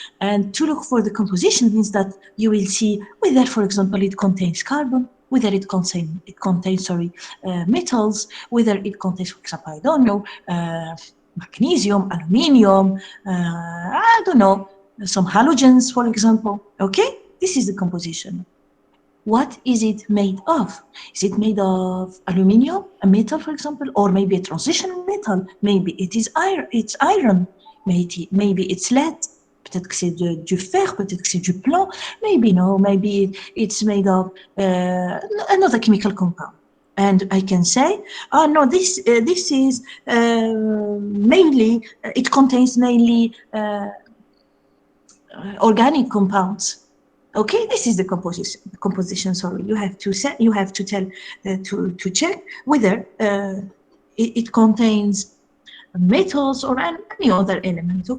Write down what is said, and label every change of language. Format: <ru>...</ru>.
<en>And to look for the composition means that you will see whether, for example, it contains carbon, whether it contains metals, whether it contains, for example, I don't know, magnesium, aluminium, I don't know, some halogens, for example. Okay, this is the composition. What is it made of? Is it made of aluminium, a metal, for example, or maybe a transition metal? Maybe it is iron. It's iron. Maybe it's lead.</en> <fr>Peut-être que c'est du fer. Peut-être que c'est du plomb.</fr> <en>Maybe no. Maybe it's made of another chemical compound. And I can say, oh no, this is mainly. It contains mainly organic compounds. Okay, this is the composition. Sorry, you have to tell to check whether it contains metals or any other element.</en>